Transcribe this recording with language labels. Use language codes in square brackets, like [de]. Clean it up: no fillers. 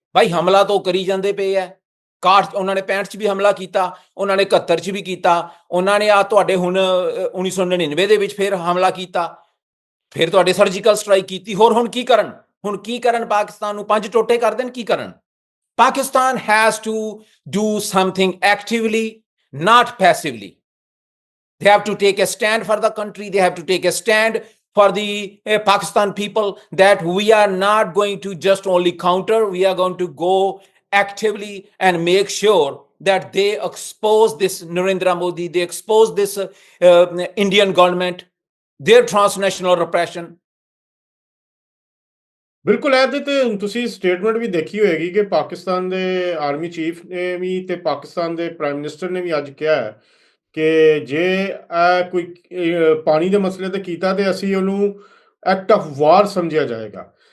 [pa] ਭਾਈ ਹਮਲਾ ਤਾਂ ਕਰੀ ਜਾਂਦੇ ਪਏ ਹੈ। 61 ਉਹਨਾਂ ਨੇ 65 'ਚ ਵੀ ਹਮਲਾ ਕੀਤਾ, ਉਹਨਾਂ ਨੇ 71 'ਚ ਵੀ ਕੀਤਾ, ਉਹਨਾਂ ਨੇ ਆ ਤੁਹਾਡੇ ਹੁਣ 1999 ਦੇ ਵਿੱਚ ਫਿਰ ਹਮਲਾ ਕੀਤਾ, ਫਿਰ ਤੁਹਾਡੇ ਸਰਜੀਕਲ ਸਟ੍ਰਾਈਕ ਕੀਤੀ। ਹੋਰ ਹੁਣ ਕੀ ਕਰਨ? ਹੁਣ ਕੀ ਕਰਨ? ਪਾਕਿਸਤਾਨ ਨੂੰ 5 ਟੋਟੇ ਕਰ ਦੇਣ? ਕੀ ਕਰਨ? [en] Pakistan has to do something actively, not passively. They have to take a stand for the country. They have to take a stand for the Pakistan people that we are not going to just only counter. We are going to go actively and make sure that they expose this Narendra Modi, they expose this Indian government, their transnational repression. [pa] ਬਿਲਕੁਲ ਇਹਦੇ ਤੇ ਤੁਸੀਂ statement ਵੀ ਦੇਖੀ ਹੋਏਗੀ ਕਿ ਪਾਕਿਸਤਾਨ ਦੇ army chief ਨੇ ਵੀ ਤੇ ਪਾਕਿਸਤਾਨ ਦੇ ਪ੍ਰਾਈਮ ਮਿਨਿਸਟਰ ਨੇ ਵੀ ਅੱਜ ਕਿਹਾ ਹੈ ਕਿ ਜੇ ਕੋਈ ਪਾਣੀ ਦੇ ਮਸਲੇ ਤੇ ਕੀਤਾ ਤੇ ਅਸੀਂ ਉਹਨੂੰ ਐਕਟ ਆਫ ਵਾਰ ਸਮਝਿਆ ਜਾਏਗਾ।